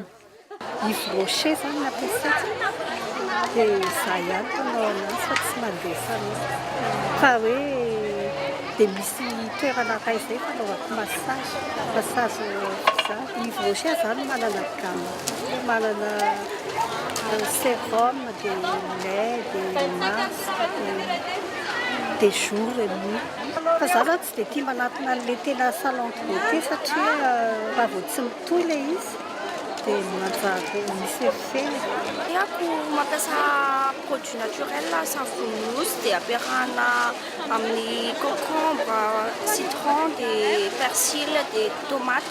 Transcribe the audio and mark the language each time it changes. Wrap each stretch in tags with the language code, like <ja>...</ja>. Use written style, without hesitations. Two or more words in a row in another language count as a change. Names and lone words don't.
<mg>Ivroche zany nampiasaina dia izaho ihany tonao anazy fa tsy mandefa fa hoe dia misy toerana iray izay fanaovako massage ivroche zany manana gamme, manana sérum,</mg> <fr>des lait, des masques, des jours et nuits.</fr> <mg>Fa zaho zany tsy dia tia manatona an'ilay tena</mg> <fr>salon de beauté</fr> <mg>satria raha vao tsy mitohy ilay izy dia manjary misy effet. Tiako mampiasa</mg> <fr>produit naturel</fr> <mg>savonous dia ampiarahana amin'ny concombre, citron, dia persil, dia tomate.</mg>